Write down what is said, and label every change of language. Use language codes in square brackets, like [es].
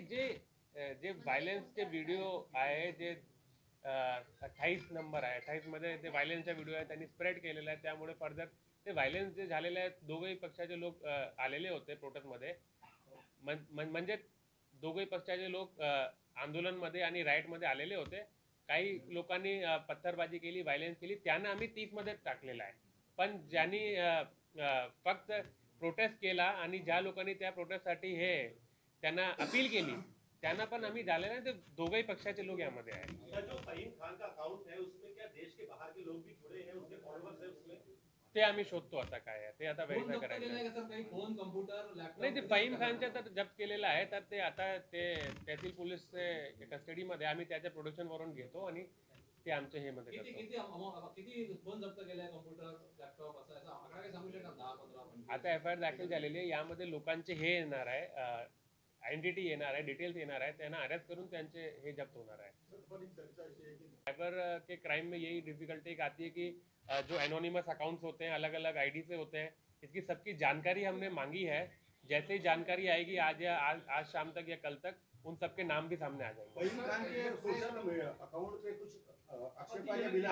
[mr] नाही, जे व्हायलेन्सचे व्हिडिओ आहे, जे 28 नंबर आहे, 28 मध्ये ते व्हायलेन्सचा व्हिडिओ आहे, त्यांनी स्प्रेड केलेला आहे, त्यामुळे फर्दर ते व्हायलेन्स जे झालेले आहेत, दोघंही पक्षाचे लोक आलेले होते प्रोटेस्टमध्ये, म्हणजे दोघंही पक्षाचे लोक आंदोलनमध्ये आणि राईटमध्ये आलेले होते। काही लोकांनी पत्थरबाजी केली, व्हायलेन्स केली, त्यांना आम्ही 30 मध्ये टाकलेला आहे। पण ज्यांनी फक्त प्रोटेस्ट केला आणि ज्या लोकांनी त्या प्रोटेस्टसाठी त्यांना अपील केली त्यांना पण आम्ही झालेला आहे, ते दोघंही पक्षाचे लोक यामध्ये आहेत। [hi] सर, जो फहीम खान का अकाउंट है उसमें क्या देश के बाहर के लोग भी जुड़े हैं, उसके फॉलोअर्स हैं उसमें? [mr] ते आम्ही शोधतो आता काय आहे ते, आता व्हेरीफाय करायचं आहे। सर, काही फोन, कम्प्युटर, लॅपटॉप? नाही, ते फहीम खानच्या तर जप्त केलेलं आहे, तर ते आता ते त्यातील पोलीसचे कस्टडीमध्ये आम्ही त्याच्या प्रोडक्शन वरून घेतो आणि ते आमचे हे मध्ये करतो। किती फोन जप्त केले, कम्प्युटर, लॅपटॉप, असं आकडा काही सांगू शकता? 10, 15, 20? आता एफआयआर दाखल झालेली आहे, यामध्ये लोकांचे हे येणार आहे, आयडेंटिटी येणार आहे, डिटेल्स येणार आहे, त्यांना अरेस्ट करून त्यांचे हे जप्त होणार आहे। [hi] साइबर के क्राइम में यही डिफिकल्टी एक आती है कि जो एनोनिमस अकाउंट्स होते हैं, अलग अलग आईडी से होते हैं, इसकी सबकी जानकारी हमने मांगी है। जैसे ही जानकारी आएगी आज शाम तक या कल तक उन सबके नाम भी सामने आ जाएंगे। फ़हीम खान के सोशल अकाउंट पे कुछ